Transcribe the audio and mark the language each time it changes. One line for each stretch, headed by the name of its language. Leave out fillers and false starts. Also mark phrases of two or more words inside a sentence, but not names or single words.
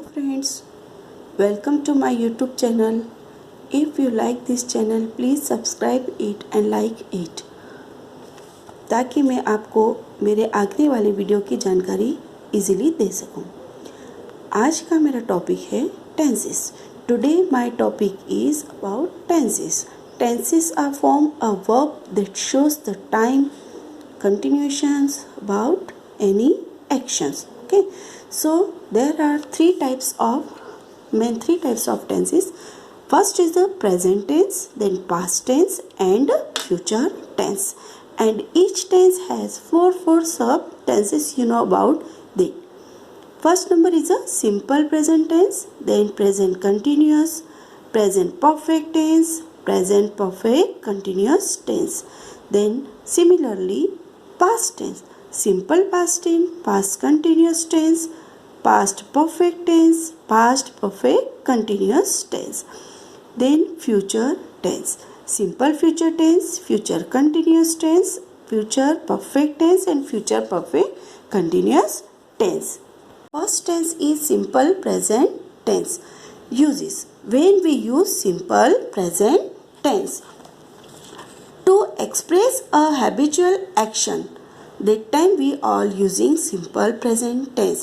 English: friends, welcome to my YouTube channel. If you like this channel, please subscribe it and like it
Hindi: ताकि मैं आपको मेरे आगे वाले वीडियो की जानकारी इजीली दे सकूं। आज का मेरा टॉपिक है टेंसेस।
English: today my topic is about tenses. Tenses are form a verb that shows the time, continuations about any actions. Okay, so there are three types of tenses. First is the present tense, then past tense and future tense, and each tense has four sub tenses. You know about that. First number is a simple present tense, then present continuous, present perfect tense, present perfect continuous tense. Then similarly past tense, simple past tense, past continuous tense, past perfect tense, past perfect continuous tense. Then future tense, simple future tense, future continuous tense, future perfect tense and future perfect continuous tense. First tense is simple present tense. Uses: when we use simple present tense to express a habitual action, that time we are using simple present tense.